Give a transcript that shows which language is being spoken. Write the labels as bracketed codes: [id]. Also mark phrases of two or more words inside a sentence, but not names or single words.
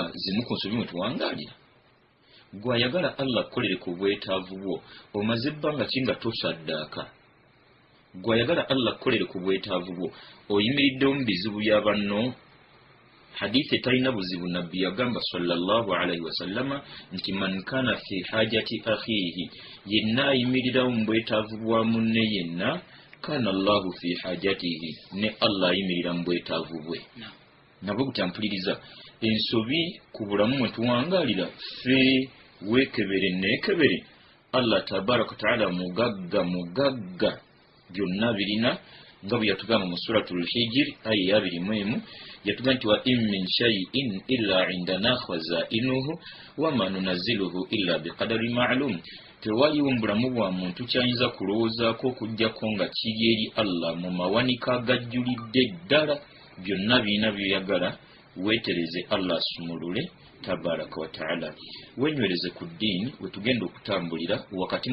[lg] zimu ku nsobi mwe tuwangaalira gwe ayagala Allah kukolere ku bwetaavu bwo omaze ebbanga ki nga tosaddaaka gwe ayagala Allah kukolere ku bwetaavu bwo oyimiriddewo mu bizibu bya banno hadithi etalina buzibu nabbi yagamba [ar] صلى الله عليه وسلم [lg] nti [ar] من كان في حاجة [lg] akhihi yenna ayimirirawo mu bwetaavu bwa munne yenna [ar] كان الله في حاجته [lg] ne Allah ayimirira mu bwetaavu bwe nabwe gutampuliriza ensobi ku bulamu mwe tuwangaalira ffe weekebere neekebere [ar] الله تبارك وتعالى [lg] mugagga byonna birina nga bwe yatugamba mu suratul hijr aya 21 yatugamba nti [ar] وإن من شيء إلا عندنا خزائنه وما ننزله إلا بقدر [lg] ma'lum tewaliwo mu bulamu bwa muntu kyayinza kulowoozaako okuggyako nga kiri eri Allah mu mawanika agajjulidde ddala byonna birina byoyagala weetereze Allah asumulule [ar] تبارك وتعالى [lg] wenywereze ku ddiini wetugenda okutambulira wakati